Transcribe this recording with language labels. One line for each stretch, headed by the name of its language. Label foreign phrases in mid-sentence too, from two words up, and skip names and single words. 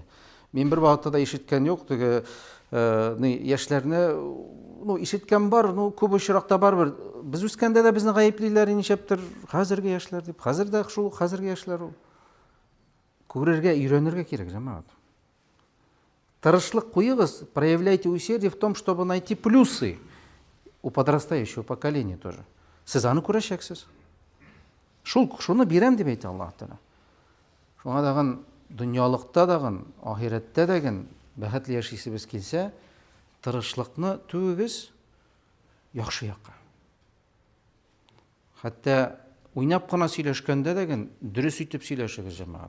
Tatar: Мин бер вакытта да ишеткән юк, теге яшьләрне, ишеткән бар, күп очракта барбыр. Без үскәндә дә безне гаеплиләр ничәптер, хәзерге яшьләр дип. Хәзер дә шул хәзерге яшьләр ул. Күрергә, өйрәнергә кирәк җәмәгать. Тырышлык куегыз,
Russian: проявляйте усердие в том, чтобы найти плюсы у подрастающего поколения тоже.
Tatar: Сез аны күрәчәксез. Шуны бирәм дип әйтә Аллаһ Тәгалә. Шуңа даган дөньялыкта даган, ахирәттә даган бәхетле яшисебез килсә, тырышлыкны түгегез яхшы якка. Хәтта уйнап кына сөйләшкәндә даган дөрес итеп сөйләшегез җәмәгать.